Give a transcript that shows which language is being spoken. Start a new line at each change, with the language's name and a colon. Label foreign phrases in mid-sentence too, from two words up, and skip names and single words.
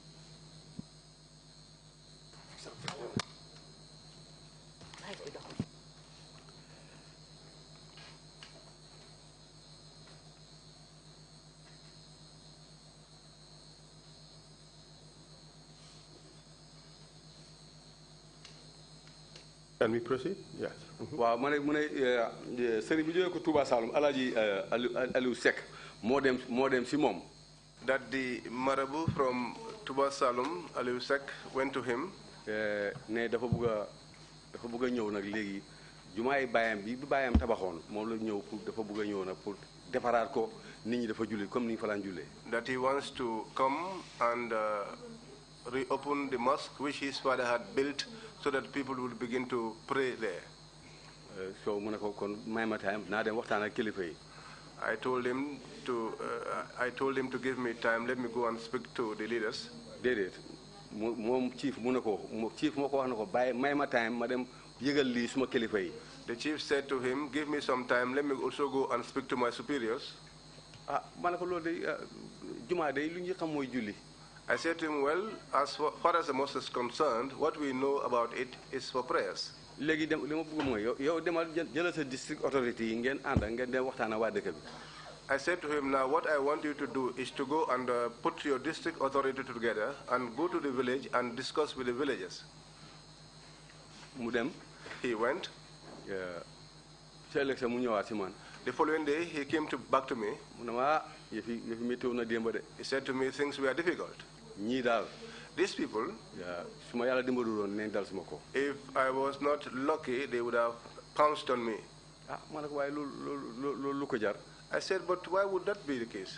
English: Can we proceed? Yes.
Wolof: Wow, sëriñ bi jógee ko Touba Saloum Alaji Aliou Seck moo dem si moom.
English: That the Marabu from Touba Saloum Aliou Seck went to him.
Wolof: Ne dafa bëgg a ñëw nag léegi jumaay baayam bi baayam tabaxoon moom la ñëw pour dafa bëgg a ñëw nag pour defaraat ko nit ñi dafa julli comme ni ñu fa daan jullee.
English: That he wants to come and reopen the mosque which his father had built so that people will begin to pray there.
Wolof: So mu ne ko kon may ma time naa dem waxtaan ak kilifa yi.
English: I told him to give me time. Let me go and speak to the leaders.
Wolof: Déedéet moom chief mu ne ko chief moo ko wax na ko bàyyi may ma time ma dem yëgal lii suma kilifa yi.
English: The chief said to him, give me some time. Let me also go and speak to my superiors.
Wolof: Ma ne ko loolu de jumaa de lu ñu xam mooy julli.
English: I said to him, well, as far as the mosque is concerned, what we know about it is for prayers.
Wolof: Léegi li ma bëgg mooy yow demal jëlal sa
English: district authority
Wolof: yi ngeen ànd ngeen dem waxtaan ak waa dëkk bi.
English: I said to him, now what I want you to do is to go and put your district authority together and go to the village and discuss with the villagers.
Wolof: Mu dem.
English: He went.
Wolof: Sa ëllëg sa mu ñëwaat si man.
English: The following day, he came back to me. He said to me, things were difficult. These people, if I was not lucky, they would have pounced on me. I said, but why would that be the case?